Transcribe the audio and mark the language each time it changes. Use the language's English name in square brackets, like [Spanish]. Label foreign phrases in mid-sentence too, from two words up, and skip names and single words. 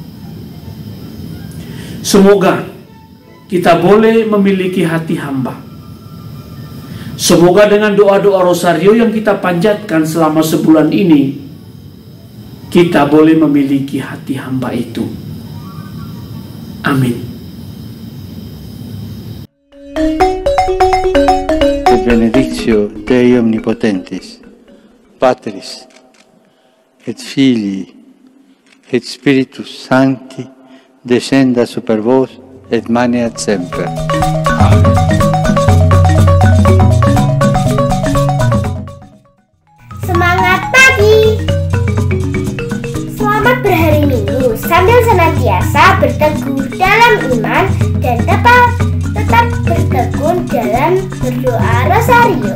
[Indonesian] Semoga kita boleh memiliki hati hamba. Semoga dengan doa-doa rosario yang kita panjatkan selama sebulan ini, kita boleh memiliki hati hamba itu. Amin. [Latin] Benedictio Dei Omnipotentis, Patris, et Filii, et Spiritus Sancti, descenda super vos, et maneat semper. Amen. [Indonesian] Sambil senantiasa berteguh dalam iman dan tetap bertekun dalam berdoa Rosario.